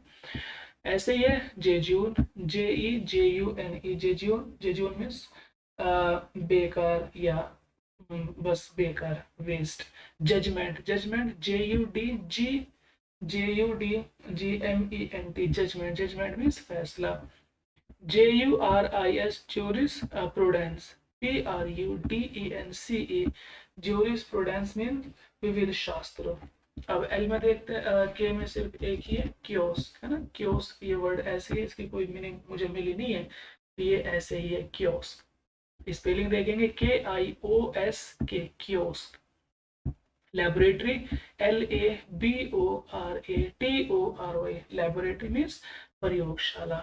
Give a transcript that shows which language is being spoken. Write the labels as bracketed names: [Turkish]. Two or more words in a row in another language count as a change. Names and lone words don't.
[Hindi] ऐसे ही है [English] jejune, JEJUNE, jejune, jejune means [Hindi] बेकार या बस बेकार, वेस्ट। [English] judgment, judgment, JUDGMENT, judgment, judgment means फैसला। JURIS, juris prudence, PRUDENCE, juris prudence mean [Hindi] विविध शास्त्र। अब एल में देखते हैं, के में सिर्फ एक ही है, क्योस, है ना। क्योस ये वर्ड ऐसे ही, इसकी कोई मीनिंग मुझे मिली नहीं है, ये ऐसे ही है क्योस। स्पेलिंग देखेंगे KIOS, क्योस। [English] laboratory, LABORATORY, laboratory means प्रयोगशाला।